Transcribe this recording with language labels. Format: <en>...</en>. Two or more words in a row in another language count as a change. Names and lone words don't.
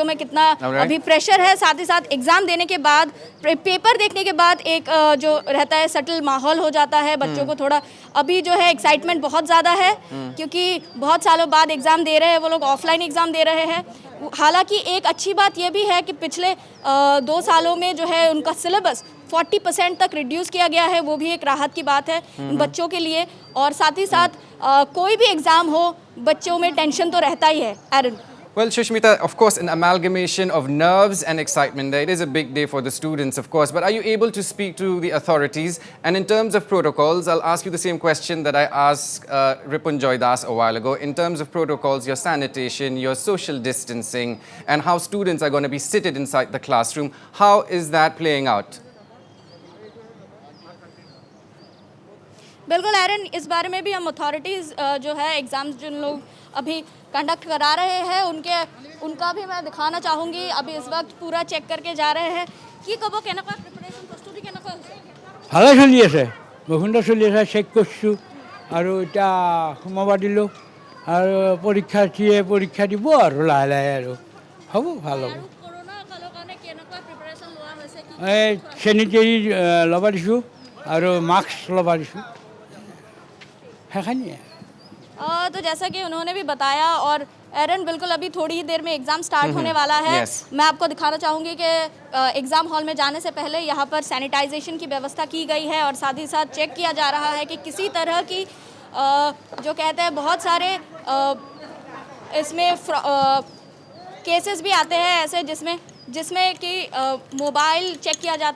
<hi>में कितना अभी प्रेशर है साथ ही साथ एग्ज़ाम देने के बाद पेपर देखने के बाद एक जो रहता है सटल माहौल हो जाता है बच्चों को थोड़ा अभी जो है एक्साइटमेंट बहुत ज़्यादा है क्योंकि बहुत सालों बाद एग्ज़ाम दे रहे हैं वो लोग</hi> <en>offline exam</en> <hi>दे रहे हैं हालांकि एक अच्छी बात यह भी है कि पिछले 2 सालों में जो है उनका सिलेबस 40% तक रिड्यूस किया गया है वो भी एक राहत की बात है बच्चों के लिए और साथ ही साथ कोई भी एग्ज़ाम हो बच्चों में टेंशन तो रहता ही है एरन</hi> <en>Well, Shushmita, of course, an amalgamation of nerves and excitement there. It is a big day for the students, of course. But are you able to speak to the authorities? And in terms of protocols, I'll ask you the same question that I asked Ripun Joydas a while ago. In terms of protocols, your sanitation, your social distancing, and how students are going to be seated inside the classroom, how is that playing out?</en> <hi>बिल्कुल एरन इस बारे में भी हम अथॉरिटीज़ जो है एग्ज़ाम्स जिन लोग अभी कंडक्ट करा रहे हैं उनका भी मैं दिखाना चाहूँगी अभी इस वक्त पूरा चेक करके जा रहे हैं</hi> <as>কি ক'ব কেনেকুৱা প্ৰিপাৰেশ্যন প্ৰস্তুতি কেনেকুৱা হৈছে ভালে চলি আছে বহুত সুন্দৰ চলি আছে চেক কৰিছোঁ আৰু এতিয়া সোমাব দিলোঁ আৰু পৰীক্ষাৰ্থীয়ে পৰীক্ষা দিব আৰু লাহে লাহে আৰু হ'ব ভাল হ'ব কৰোনা কালৰ কাৰণে কেনেকুৱা প্ৰিপাৰেশ্যন লোৱা হৈছে এই চেনিটেৰী ল'ব দিছোঁ আৰু মাস্ক ল'ব দিছোঁ সেইখিনিয়ে</as> <hi>तो जैसा कि उन्होंने भी बताया और एरन बिल्कुल अभी थोड़ी ही देर में</hi> <en>exam start</en> <hi>होने वाला है मैं आपको दिखाना चाहूँगी कि</hi> <en>exam hall</en> <hi>में जाने से पहले यहाँ पर सैनिटाइजेशन की व्यवस्था की गई है और साथ ही साथ चेक किया जा रहा है कि किसी तरह की जो कहते हैं बहुत सारे इसमें केसेस भी आते हैं ऐसे जिसमें कि</hi> <en>mobile check</en> <hi>किया जाता</hi>